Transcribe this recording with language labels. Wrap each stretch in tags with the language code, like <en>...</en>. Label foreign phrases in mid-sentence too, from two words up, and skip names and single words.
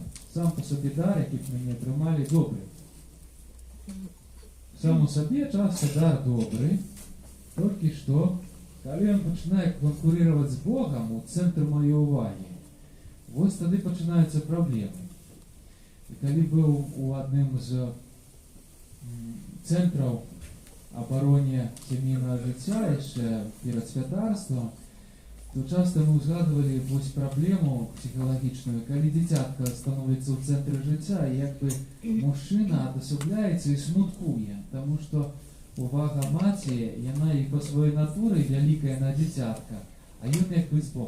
<uk>Сам по собі дар, який ми не отримали, добрий. Сам у собі часто дар добрий, тільки що, коли він починає конкурувати з Богом у центр моєї уваги, ось тоді починаються проблеми.</uk> <be>І калі быў у адным з цэнтраў абароне сямейнага жыцця яшчэ перад святарствам, то часта мы ўзгадвалі вось праблему псіхалагічную, калі дзіцятка становіцца ў цэнтры жыцця, і як бы мужчына адасобляецца і смуткуе, таму што увага маці, яна і па сваёй натуры вялікая на дзіцятка, а ён як бы збоку.</be>